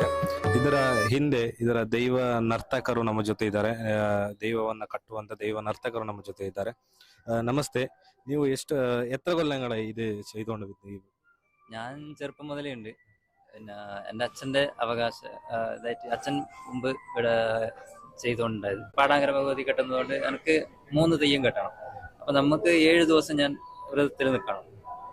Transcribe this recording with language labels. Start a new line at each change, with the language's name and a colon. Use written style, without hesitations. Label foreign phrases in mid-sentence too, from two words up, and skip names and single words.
Kannada: ಇದರ ಹಿಂದೆ ಇದರ ದೈವ ನರ್ತಕರು ನಮ್ಮ ಜೊತೆ ಇದ್ದಾರೆ. ದೈವವನ್ನ ಕಟ್ಟುವಂತ ದೈವ ನರ್ತಕರು ನಮ್ಮ ಜೊತೆ ಇದ್ದಾರೆ.
Malayalam: നമസ്തേ.
Kannada: ನೀವು ಎಷ್ಟು
Malayalam: എത്ര കൊല്ലങ്ങളായി ഇത് ചെയ്തുകൊണ്ടിരിക്കുന്നത്? ഞാൻ ചെറുപ്പം മുതലേ ഉണ്ട്. പിന്നെ എൻ്റെ അച്ഛൻ്റെ അവകാശ ഇതായിട്ട് അച്ഛൻ മുമ്പ് ഇവിടെ ചെയ്തുകൊണ്ടുണ്ടായത്. പാടാങ്കര ഭഗവതി കെട്ടുന്നതുകൊണ്ട് എനിക്ക് 3 തെയ്യം കെട്ടണം. അപ്പൊ നമുക്ക് 7 ദിവസം ഞാൻ വ്രതത്തിൽ നിൽക്കണം.